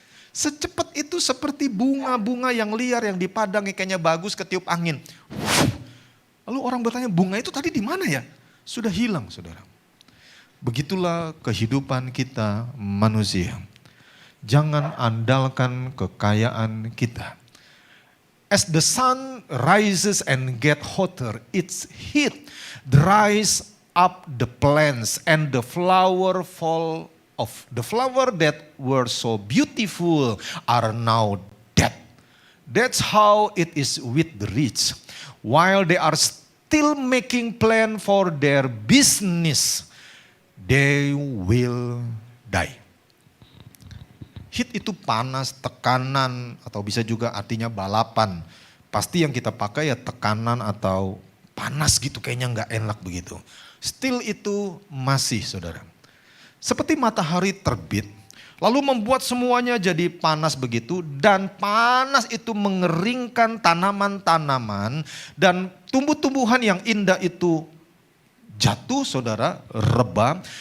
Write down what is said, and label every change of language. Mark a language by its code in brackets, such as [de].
[id] Secepat itu seperti bunga-bunga yang liar yang di padang kayaknya bagus ketiup angin. Lalu orang bertanya, bunga itu tadi di mana ya? Sudah hilang, saudara. Begitulah kehidupan kita manusia. Jangan andalkan kekayaan kita. [en] As the sun rises and get hotter, its heat dries up the plants and the flower fall off. The flower that were so beautiful are now dead. That's how it is with the rich. While they are still making plan for their business, they will die. [id] Heat itu panas, tekanan, atau bisa juga artinya balapan. Pasti yang kita pakai ya tekanan atau panas gitu, kayaknya nggak enak begitu. Still itu masih, saudara. Seperti matahari terbit, lalu membuat semuanya jadi panas begitu, dan panas itu mengeringkan tanaman-tanaman, dan tumbuh-tumbuhan yang indah itu jatuh, saudara, rebah.